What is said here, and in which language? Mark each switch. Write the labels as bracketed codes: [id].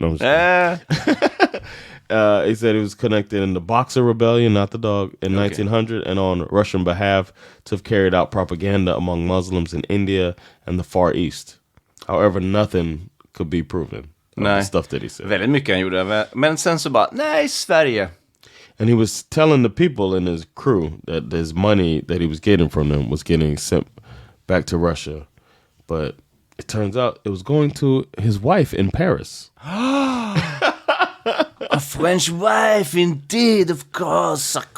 [en] No, he said he was connected in the Boxer Rebellion, not the dog, in 1900, and on Russian behalf to have carried out propaganda among Muslims in India and the Far East. However, nothing could be proven of the stuff that he said. [sv] Väldigt mycket han gjorde, men sen så bara, nej, Sverige. [en] And he was telling the people in his crew that his money that he was getting from them was getting sent back to Russia. But it turns out it was going to his wife in Paris. A French wife, indeed, of course.